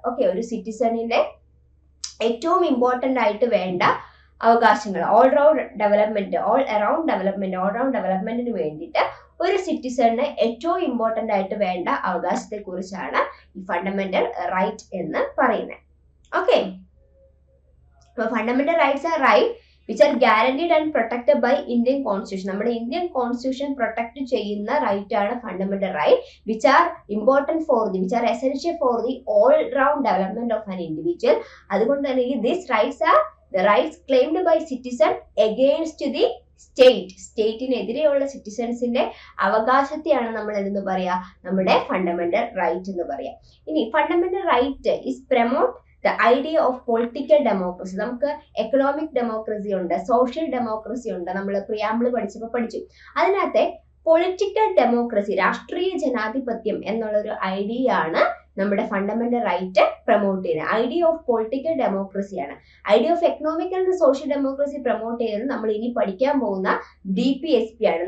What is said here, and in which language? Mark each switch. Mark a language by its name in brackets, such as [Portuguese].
[Malayalam] Okay, ഒരു സിറ്റിസണിന്റെ ഏറ്റവും important ആയിട്ട് വേണ്ട അവകാശങ്ങൾ, ഓൾ റൗണ്ട് ഡെവലപ്മെന്റിന് വേണ്ടിയിട്ട് ഒരു സിറ്റിസണിന് ഏറ്റവും ഇമ്പോർട്ടൻ്റ് ആയിട്ട് വേണ്ട അവകാശത്തെ കുറിച്ചാണ് ഈ ഫണ്ടമെന്റൽ റൈറ്റ് എന്ന് പറയുന്നത്. [English] Okay, fundamental rights are right which are guaranteed and protected by Indian Constitution. [Malayalam] നമ്മുടെ ഇന്ത്യൻ കോൺസ്റ്റിറ്റ്യൂഷൻ പ്രൊട്ടക്ട് ചെയ്യുന്ന റൈറ്റ് ആണ് fundamental right, [English] which are essential for the all round development of an individual. [Malayalam] അതുകൊണ്ട് തന്നെ [English] these rights are the rights claimed by citizen against the state. [Malayalam] സ്റ്റേറ്റിനെതിരെയുള്ള സിറ്റിസൺസിന്റെ അവകാശത്തെയാണ് നമ്മൾ എന്ന് പറയാ നമ്മുടെ fundamental right എന്ന് പറയാം. [English] ഇനി fundamental right is promote the idea of political democracy. [Malayalam] നമുക്ക് എക്കണോമിക് ഡെമോക്രസി ഉണ്ട്, സോഷ്യൽ ഡെമോക്രസി ഉണ്ട്, നമ്മൾ പ്രിയാമ്പിൾ പഠിച്ചു. അതിനകത്തെ പൊളിറ്റിക്കൽ ഡെമോക്രസി, രാഷ്ട്രീയ ജനാധിപത്യം എന്നുള്ളൊരു ഐഡിയ ആണ് നമ്മുടെ ഫണ്ടമെന്റൽ റൈറ്റ് പ്രൊമോട്ട് ചെയ്യുന്നത്. Idea of political ഡെമോക്രസിയാണ്. Idea of economical and social democracy promote ചെയ്യുന്നത് നമ്മൾ ഇനി പഠിക്കാൻ പോകുന്ന DPSP ആണ്.